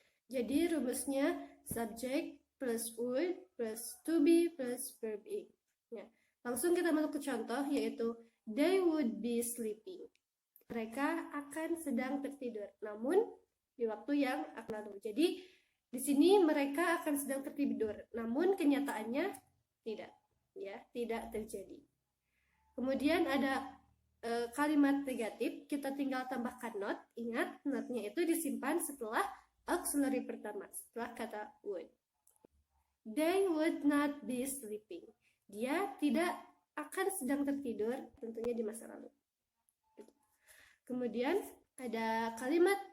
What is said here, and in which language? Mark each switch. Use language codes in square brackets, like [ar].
[id] Jadi rumusnya [en] subject plus would plus to be plus verb ing. [id] Ya. Langsung kita masuk ke contoh, yaitu [en] they would be sleeping. [id] Mereka akan sedang tertidur, namun di waktu yang akan lalu. Jadi di sini mereka akan sedang tertidur, namun kenyataannya tidak, ya, tidak terjadi. Kemudian ada kalimat negatif, kita tinggal tambahkan not. Ingat, notnya itu disimpan setelah auxiliary pertama, setelah kata would. [en] They would not be sleeping. [id] Dia tidak akan sedang tertidur, tentunya di masa lalu. Kemudian ada kalimat